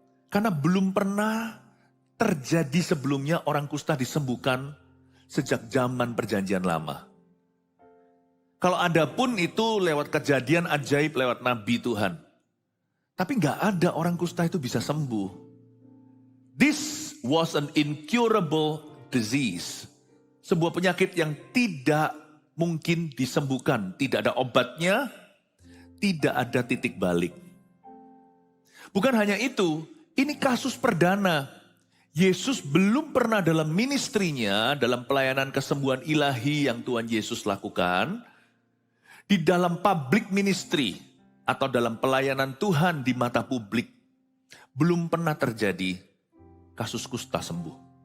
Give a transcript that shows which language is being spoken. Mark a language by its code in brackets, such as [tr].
[id] Karena belum pernah terjadi sebelumnya orang kusta disembuhkan sejak zaman perjanjian lama. Kalau ada pun itu lewat kejadian ajaib, lewat nabi Tuhan. Tapi gak ada orang kusta itu bisa sembuh. [en] This was an incurable disease. [id] Sebuah penyakit yang tidak mungkin disembuhkan. Tidak ada obatnya, tidak ada titik balik. Bukan hanya itu, ini kasus perdana. Yesus belum pernah dalam ministrinya, dalam pelayanan kesembuhan ilahi yang Tuhan Yesus lakukan, di dalam public ministry atau dalam pelayanan Tuhan di mata publik, belum pernah terjadi kasus kusta sembuh.